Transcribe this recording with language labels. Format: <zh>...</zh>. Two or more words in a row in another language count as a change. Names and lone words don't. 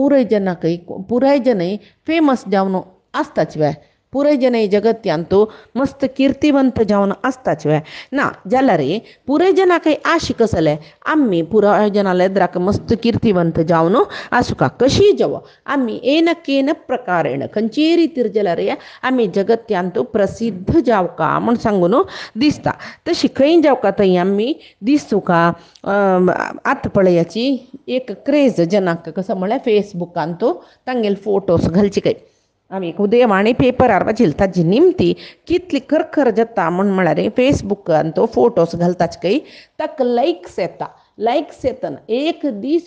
<kok>पुराय जनय फेमस जावन आसताच वे पुराय जनय जगत्यांतू मस्त किर्तिवंत जावन आसताच वे ना जाल्यार पुराय जनाकय आश कसले आमी पुराय जनाले एद्राक मस्त किर्तिवंत जावन आसुका कशी जावो आमी येन केन प्रकारेण खंयचे रितीर जाल्यार आमी जगत्यांतू प्रसिद्ध जावका म्हूण सांगून दिसता तशी खंय जावका थंय आमी दिसुका आतां पळयाची एक क्रेज जनाक कसो म्हळ्यार फेसबुकांतू तांगेले फोटोस घालचे काय आमी एक उदयवाणी पेपरार वाचिल्लें ताजी निमती कितली खरखर जाता म्हळ्यार फेसबुकांतू फोटोस घालताच खंय ताका लायक्स येतना एक दीस</kok>